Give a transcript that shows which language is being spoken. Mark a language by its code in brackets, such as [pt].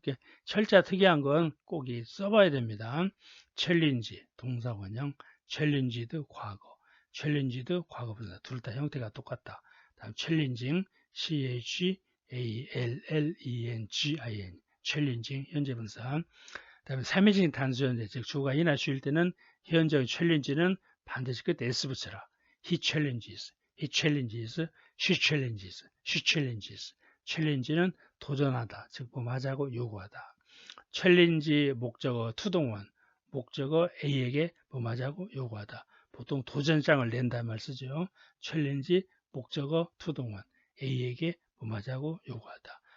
[ko] 이렇게 철자 특이한 건 꼭 써봐야 됩니다. 챌린지 동사 원형, 챌린지드 과거, 챌린지드 과거 분사 둘 다 형태가 똑같다. 다음 챌린징 CHALLENGIN 챌린징 현재 분사. 다음에 3인칭 단수 현재 즉 주어가 이나 쉬일 때는 현재 챌린지는 반드시 끝에 s 붙여라. [en] He challenges, she challenges. [ko] 챌린지는 도전하다, 즉 뭐하자고 요구하다. 챌린지 목적어 투동원, 목적어 A에게 뭐하자고 요구하다. 보통 도전장을 낸다는 말 쓰죠. 챌린지 목적어 투동원 A에게 뭐하자고 요구하다.